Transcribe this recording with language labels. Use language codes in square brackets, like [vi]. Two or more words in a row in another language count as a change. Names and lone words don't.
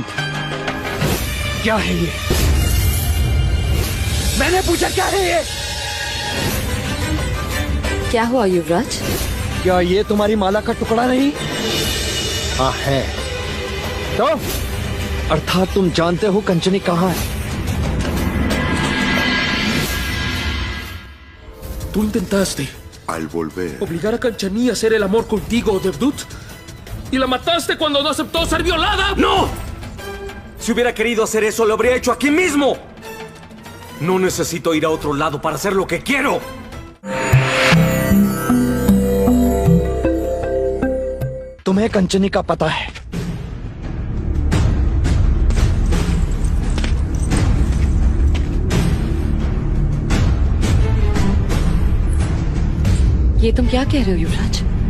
[hi] क्या है ये? मैंने पूछा क्या है ये? क्या हुआ युवराज? क्या ये तुम्हारी माला का टुकड़ा नहीं? हाँ है। तो अर्थात तुम जानते हो कंचनी कहाँ है? [es] Tu intentaste Al volver, obligar a Canchanilla a hacer el amor contigo, Devdut. ¿Y la mataste cuando no aceptó ser violada? ¡No! Si hubiera querido hacer eso, lo habría hecho aquí mismo. No necesito ir a otro lado para hacer lo que quiero. [hi] तुम्हें कंचनी का पता है। ये तुम क्या कह रहे हो युवराज?